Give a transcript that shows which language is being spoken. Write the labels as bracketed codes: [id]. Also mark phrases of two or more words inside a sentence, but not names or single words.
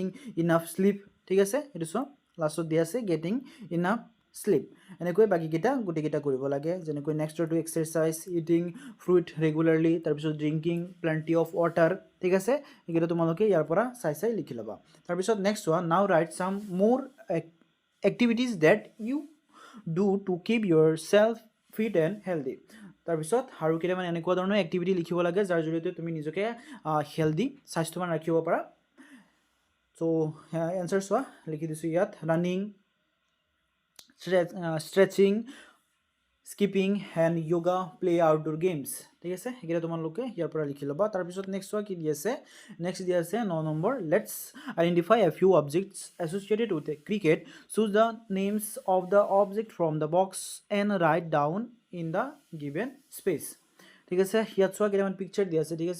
[en] enough sleep [as] ঠিক আছে এইটো চোৱা লাষ্টত দিয়া আছে [en] getting enough sleep [as] এনেকৈ বাকীকেইটা গোটেইকেইটা কৰিব লাগে যেনেকৈ নেক্সটৰটো [en] exercise eating fruit regularly [as] তাৰপিছত [en] drinking plenty of water [as] ঠিক আছে এইকেইটা তোমালোকে ইয়াৰ পৰা চাই লিখি ল'বা তাৰপিছত নেক্সট চোৱা [en] now write some more activities that you do to keep yourself fit and healthy [as] তাৰপিছত আৰু কেইটামান এনেকুৱা ধৰণৰ এক্টিভিটি লিখিব লাগে যাৰ জৰিয়তে তুমি নিজকে হেল্ডি স্বাস্থ্যৱান ৰাখিব পাৰা [en] so answer [as] চোৱা লিখি দিছোঁ ইয়াত ৰানিং [en] stretching, skipping and yoga, play outdoor games [as] ঠিক আছে সেইকেইটা তোমালোকে ইয়াৰ পৰা লিখি ল'বা তাৰপিছত নেক্সট চোৱা কি দি আছে নেক্সট দি আছে 9 নম্বৰ [en] let's identify a few objects associated with cricket choose the names of the object from the box and write down in the given space [as] ঠিক আছে ইয়াত চোৱা কেইটামান পিকচাৰ দিয়া আছে ঠিক আছে